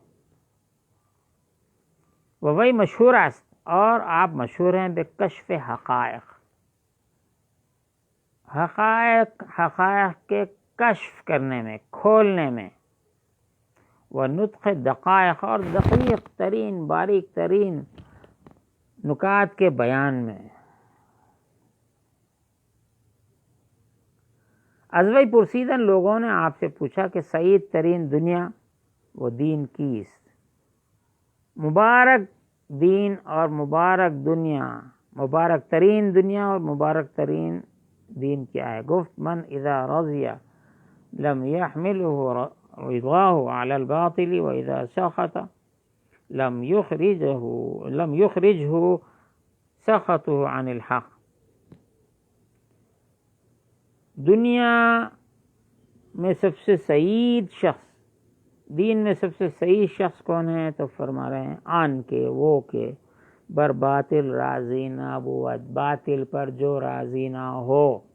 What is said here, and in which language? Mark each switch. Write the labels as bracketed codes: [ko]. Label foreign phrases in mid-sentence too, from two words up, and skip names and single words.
[fa] وہی مشہور است، [ur] اور آپ مشہور ہیں بکشف حقائق کے کشف کرنے میں، کھولنے میں، وہ نطق دقائق اور دقیق ترین باریک ترین نکات کے بیان میں۔ [fa] ازوئی پرسیدن [ur] لوگوں نے آپ سے پوچھا کہ [fa] سعید ترین دنیا و دین کیست؟ [ur] مبارک دین اور مبارک دنیا، مبارک ترین دنیا اور مبارک ترین دین کیا ہے؟ [ar] گفت من اذا رضی لم يحمله رضاه على الباطل واذا سخط لم يخرجه سخطه عن الحق۔ [ur] دنیا میں سب سے سعید شخص، دین میں سب سے سعید شخص کون ہے؟ تو فرما رہے ہیں [fa] آن کے وہ کے بر باطل راضی نہ بود، [ur] باطل پر جو راضی نہ ہو۔